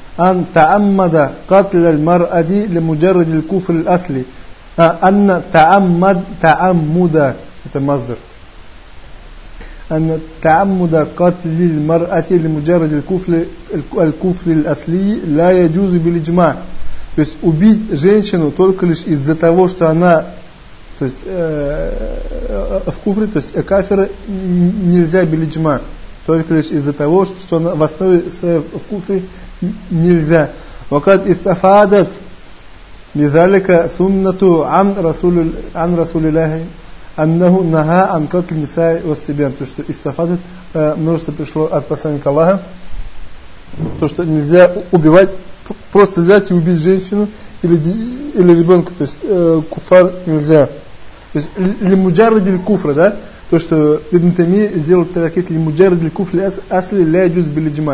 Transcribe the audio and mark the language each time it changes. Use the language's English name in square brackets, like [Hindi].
[Arabic] أن تعمد قتل المرأة لمجرد الكفر الأصلي أن تعمد تعمد هذا مصدر أن تعمد قتل المرأة لمجرد الكفر الأصلي لا يجوز بالإجماع. [Russian] То есть убить женщину только лишь из-за того, что она, то есть в куфре, то есть кафира, нельзя بالإجماع, только лишь из-за того, что она в основе в куфре нельзя. [Arabic] وقد استفادت بذلك سنة عن رسول الله أنه نهى عن قتل النساء والصبيان. [Russian] То что استفادت, множество пришло от посланника Аллаха, то что нельзя убивать, просто взять и убить женщину или ребенка, то есть куфар нельзя. То есть [Arabic] лимуджарадиль куфра, [Russian] да, то что Ибн Таймия сделал [Arabic] таракит лимуджарадиль куфр ашли ля джуз били джима.